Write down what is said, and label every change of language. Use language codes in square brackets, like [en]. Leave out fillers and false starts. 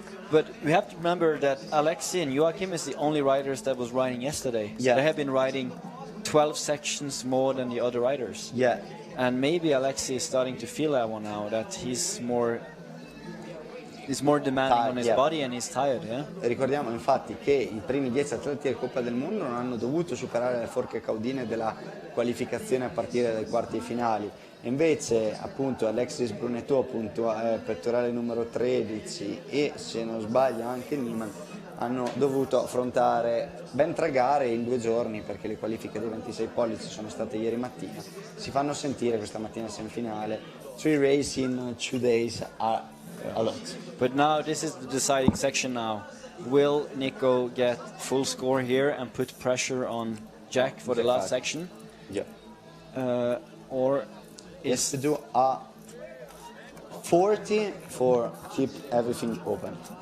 [en] But we have to remember that Alexi and Joachim is the only riders that was riding yesterday. So Yeah. they have been riding 12 sections more than the other riders. Yeah. And maybe Alexi is starting to feel that one now, that he's more demanding Tired, on his yeah. body and he's tired, yeah? [it] Ricordiamo infatti che i primi 10 atleti del Coppa del Mondo non hanno dovuto superare le forche caudine della qualificazione a partire dai quarti finali. Invece appunto Alexis Brunetto, pettorale numero 13 e se non sbaglio anche Niemann hanno dovuto affrontare ben 3 gare in 2 giorni, perché le qualifiche dei 26 pollici sono state ieri mattina. Si fanno sentire questa mattina semifinale. [en] 3 race in 2 days are a lot. But now this is the deciding section now. Will Nico get full score here and put pressure on Jack for the last section? Yeah. Or He has is to do a 40 for keep everything open.